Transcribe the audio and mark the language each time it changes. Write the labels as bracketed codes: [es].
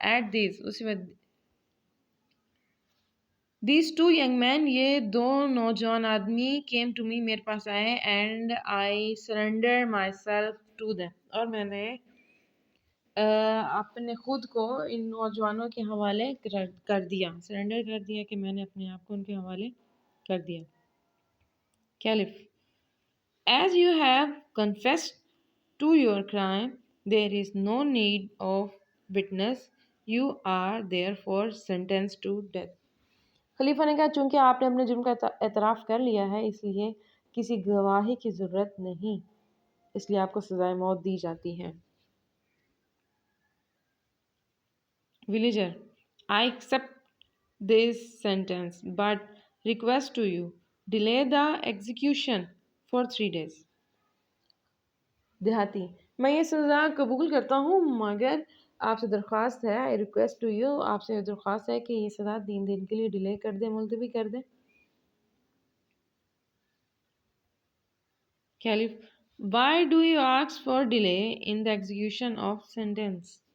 [en] At this, [ur] اسی وقت [en] these two young men, [ur] یہ دو نوجوان آدمی [en] came to me, [ur] میرے پاس آئے, [en] and I surrendered myself to them, [ur] اور میں نے اپنے خود کو ان نوجوانوں کے حوالے کر دیا, سرنڈر کر دیا, کہ میں نے اپنے آپ کو ان کے حوالے کر دیا. [en] Caliph, as you have confessed to your crime, there is no need of witness, you are therefore sentenced to death. [ur] خلیفہ نے کہا چونکہ آپ نے اپنے جرم کا اعتراف کر لیا ہے اس لیے کسی گواہی کی ضرورت نہیں, اس لیے آپ کو سزائے موت دی جاتی ہے. [en] Villager, I accept this sentence but request to you, delay the execution for 3 days. [ur] دیہاتی, میں یہ سزا قبول کرتا ہوں مگر آپ سے درخواست ہے, [en] I request to you, [ur] آپ سے درخواست ہے کہ یہ سزا 3 دن کے لیے ڈیلے کر دیں, ملتوی کر دیں. [en] Caliph, why do you ask for delay in the execution of sentence?